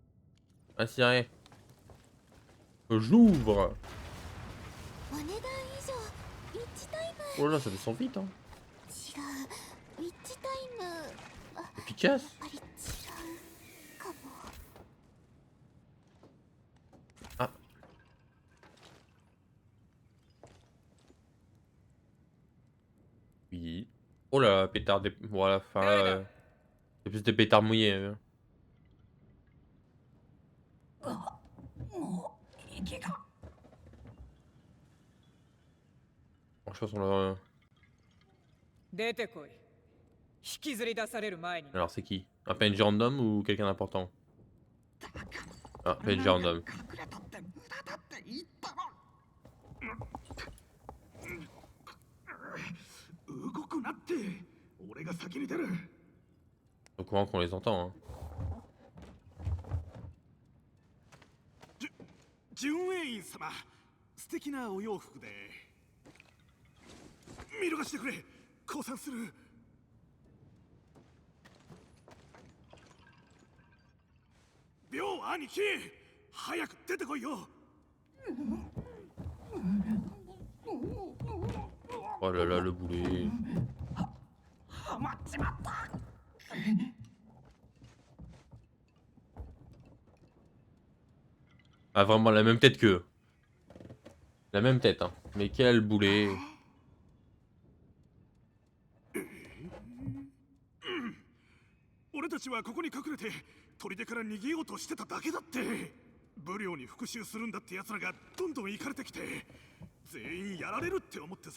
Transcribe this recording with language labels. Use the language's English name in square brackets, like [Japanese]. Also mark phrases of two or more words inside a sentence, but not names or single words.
[French] Ah, c'est vrai. J'ouvre. [Japanese] お値段以上 [French] Oh là, ça descend vite, hein. [Japanese] 違うウィッチタイムやっ [French] Efficace. [Japanese] ぱり違うかも。 [French] Ah. Oui. Oh là, pétard des... Voilà, enfin là... c'est plus des pétards mouillés. Bon, je pense qu'on l'a... [Japanese] 出てこい。引きずり出される前に。 [French] Alors c'est qui? Un PNJ random ou quelqu'un d'important? Ah, PNJ random. [Japanese] 動くなって。俺が先に出る。 [French] Au courant qu'on les entend, hein. [Japanese] 純英院様、素敵なお洋服で。見逃してくれ。降参する。秒兄貴、早く出てこいよ。 [French] Oh là là, le boulet. Ah, vraiment la même tête qu'eux. La même tête, hein. Mais quel boulet. [Japanese] 俺たちはここに隠れて砦から逃げようとしてただけだって。武領に復讐するんだって奴らがどんどん行かれてきて、全員やられるって思ってさ。